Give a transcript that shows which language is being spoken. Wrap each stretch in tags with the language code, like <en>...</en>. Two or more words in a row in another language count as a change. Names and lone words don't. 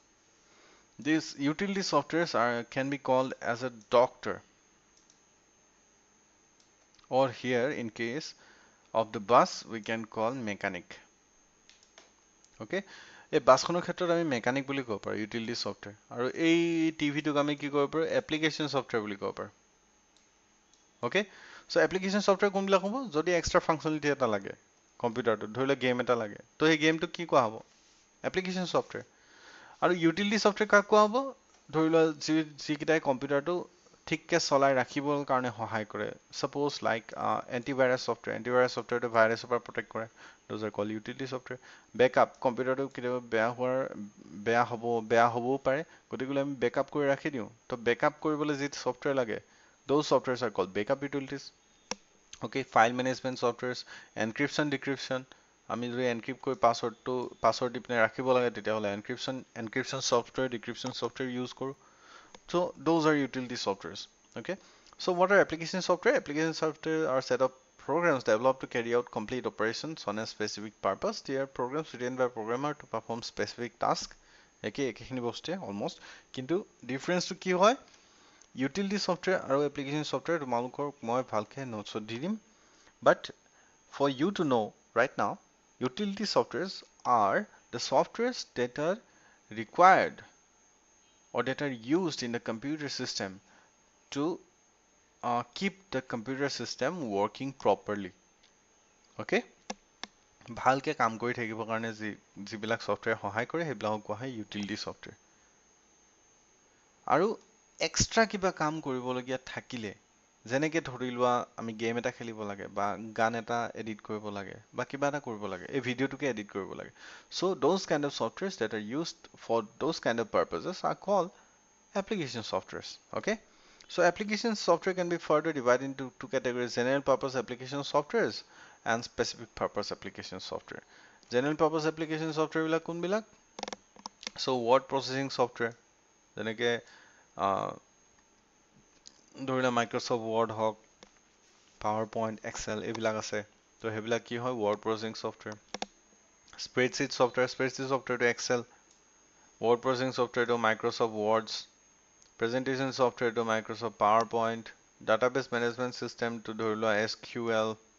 <en>these utility softwares can be called as a doctor or here in case of the bus we can call mechanic.</en> <as>Okay, এই বাছখনৰ ক্ষেত্ৰত আমি মেকানিক বুলি ক'ব পাৰো</as> <en>utility software</en> <as>আৰু এই টিভিটোক আমি কি ক'ব পাৰো</as> <en>application software</en> <as>বুলি ক'ব পাৰো</as> <en>okay so application software</en> <as>কোনবিলাক হ'ব যদি</as> <en>extra functionality</en> <as>এটা লাগে কম্পিউটাৰটো ধৰি লওক গেম এটা লাগে তো এই গেমটো কি কোৱা হ'ব</as> <en>application software</en> <as>আৰু</as> <en>utility software</en> <as>কাক কোৱা হ'ব ধৰি লোৱা যিকেইটাই কম্পিউটাৰটো ঠিককে চলাই ৰাখিবৰ কাৰণে সহায় কৰে</as> <en>suppose like antivirus</en> <as>সফটৱেৰটো ভাইৰাছৰ পৰা প্ৰটেক্ট কৰে</as> <en>those are called utility software</en> <as>বেকআপ কম্পিউটাৰটো কেতিয়াবা বেয়া হ'বও পাৰে গতিকে আমি বেকআপ কৰি ৰাখি দিওঁ তো বেকআপ কৰিবলৈ যি সফটৱেৰ লাগে those</as> <en>softwares are called backup utilities okay file management softwares encryption decryption</en> <as>আমি যদি এনক্ৰিপ্ট কৰি পাছৱৰ্ড দি পিনে ৰাখিব লাগে তেতিয়াহ'লে</as> <en>encryption software decryption software use</en> <as>কৰোঁ</as> <en>so those are utility softwares okay so what are application software are set of programs developed to carry out complete operations on a specific purpose they are programs written by programmer to perform specific task</en> <as>একেখিনি বস্তুৱে</as> <en>almost</en> <as>কিন্তু ডিফাৰেন্সটো কি হয়</as> <en>utility software আৰু application software</en> <as>তোমালোকক মই ভালকে নোটছত দি দিম</as> <en>but for you to know right now utility softwares are the softwares that are required or that are used in the computer system to keep the computer system working properly okay</en> <as>ভালকে কাম কৰি থাকিবৰ কাৰণে যিবিলাক সফটৱেৰ সহায় কৰে সেইবিলাকক কোৱা হয়</as> <en>utility software</en> <as>আৰু এক্সট্ৰা কিবা কাম কৰিবলগীয়া থাকিলে যেনেকে ধৰি লোৱা আমি গেম এটা খেলিব লাগে বা গান এটা এডিট কৰিব লাগে বা কিবা এটা কৰিব লাগে</as> <en>এই ভিডিঅ'টোকে এডিট কৰিব লাগে so those kind of softwares that are used for those kind of purposes are called application softwares okay so application software can be further divided into two categories general purpose application softwares and specific purpose application software general purpose application software</en> <as>বিলাক কোনবিলাক</as> <en>so word processing software যেনেকে</en> <as>ধৰি লোৱা মাইক্ৰসফট ৱৰ্ড হওক পাৱাৰ পইণ্ট এক্সেল এইবিলাক আছে তো সেইবিলাক কি হয়</as> <en>word processing software spreadsheet</en> <as>ছফটৱেৰটো এক্সেল</as> <en>word processing</en> <as>ছফটৱেৰটো মাইক্ৰসফট ৱৰ্ডছ প্ৰেজেণ্টেশ্যন ছফটৱেৰটো মাইক্ৰসফট পাৱাৰ পইণ্ট</as> <en>database management system</en> <as>ধৰি লোৱা SQL</as>